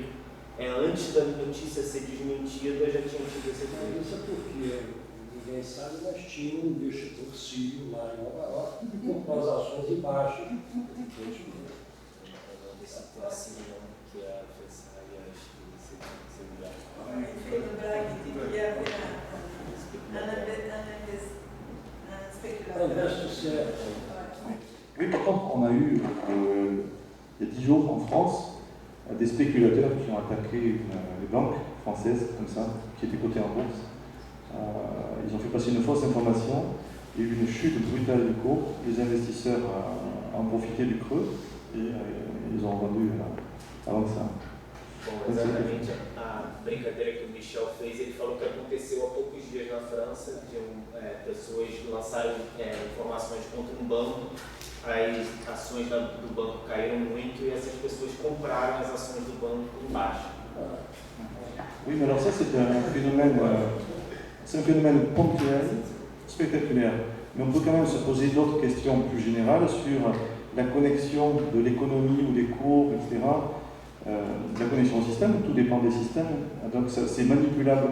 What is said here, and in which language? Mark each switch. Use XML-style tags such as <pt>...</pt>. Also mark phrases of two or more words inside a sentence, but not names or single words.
<pt>Antes da notícia ser desmentida, já tinha tido esse efeito. Isso é porque, ninguém sabe, mas tinha um investidor sírio lá em Nova York, com as ações em baixa. Que é a adversária, acho que segurar.</pt> <fr>Oui, par contre, on a eu, il y a 10 jours en France, des spéculateurs qui ont attaqué les banques françaises, comme ça, qui étaient cotées en bourse. Ils ont fait passer une fausse information, il y a eu une chute brutale du cours, les investisseurs ont profité du creux et ils ont vendu avant que ça.</fr> <pt>Bom, exatamente a brincadeira que o Michel fez, ele falou que aconteceu há poucos dias na França, de pessoas lançaram informações contra um banco as ações do banco caíram muito e essas pessoas compraram as ações do banco em baixa.</pt> <fr>Oui, mais alors ça c'est un phénomène ponctuel, spectaculaire. Mais on peut quand même se poser d'autres questions plus générales sur la connexion de l'économie ou des cours, etc. La connexion au système, tout dépend des systèmes, donc c'est manipulable.</fr>